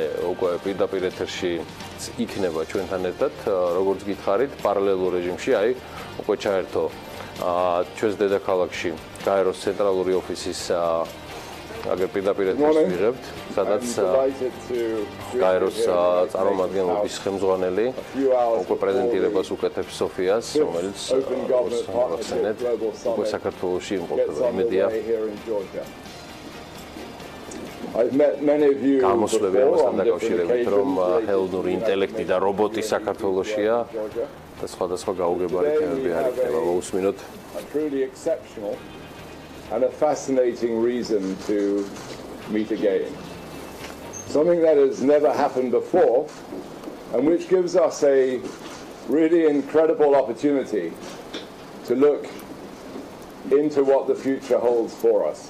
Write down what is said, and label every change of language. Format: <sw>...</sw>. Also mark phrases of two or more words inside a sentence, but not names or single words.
<ka>უკვე პირდაპირ ეთერში იქნება ჩვენთან ერთად, როგორც გითხარით, პარალელურ რეჟიმში, აი, უკვე ჩაერთო ჩვენს დედაქალაქში გაეროს ცენტრალური ოფისის აგერ პირდაპირ ეთერს ვიღებთ, სადაც გაეროს წარმომადგენლობის ხელმძღვანელი უკვე პრეზენტირებას უკეთებს სოფიას, რომელიც მოახსენეთ, უკვე საქართველოში იმყოფება. იმედია გამოსვლები ამასთან დაკავშირებით, რომ ხელოვნური ინტელექტი და რობოტი საქართველოშია და სხვადასხვა გაუგებარი თემები არ იქნება. მოусმინოთ.</ka> <en>And a fascinating reason to meet again. something that has never happened before, and which gives us a really incredible opportunity to look into what the future holds for us.</en>